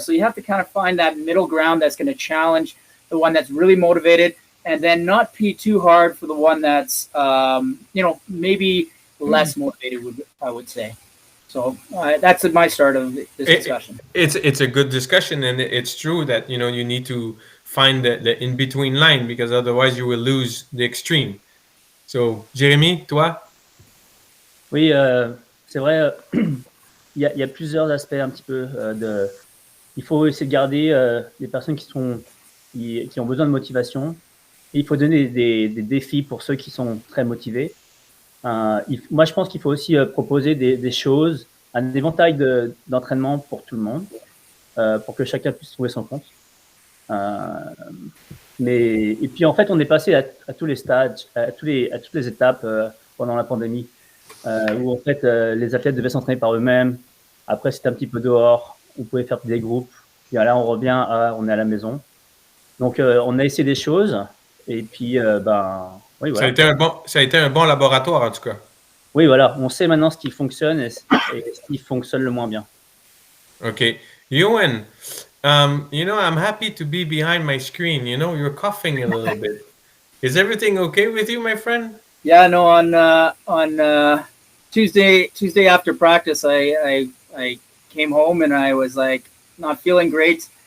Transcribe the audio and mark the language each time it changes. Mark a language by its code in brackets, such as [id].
[en] So you have to kind of find that middle ground that's going to challenge the one that's really motivated, and then not pee too hard for the one that's, maybe less motivated, I would say. So that's my start of this discussion. It's a good discussion, and it's true that you need to find the in between line because otherwise you will lose the extreme. So [fr] Jérémy, toi? Oui, c'est vrai. Il y a plusieurs aspects un petit peu il faut essayer de garder les personnes qui ont besoin de motivation. Et il faut donner des défis pour ceux qui sont très motivés. Moi, je pense qu'il faut aussi proposer des choses, un éventail d'entraînement pour tout le monde, pour que chacun puisse trouver son compte. Et puis, en fait, on est passé à tous les stades, à toutes les étapes pendant la pandémie, où en fait, les athlètes devaient s'entraîner par eux-mêmes. Après, c'était un petit peu dehors. On pouvait faire des groupes. Et là, on revient on est à la maison. Donc, on a essayé des choses. Et puis, oui, voilà. Ça a été un bon laboratoire, en tout cas. Oui, voilà. On sait maintenant ce qui fonctionne et ce qui fonctionne le moins bien. [en] Okay. Ewan, I'm happy to be behind my screen. You're coughing a little bit. Is everything okay with you, my friend? Yeah, no, on Tuesday after practice, I came home and I was like not feeling great.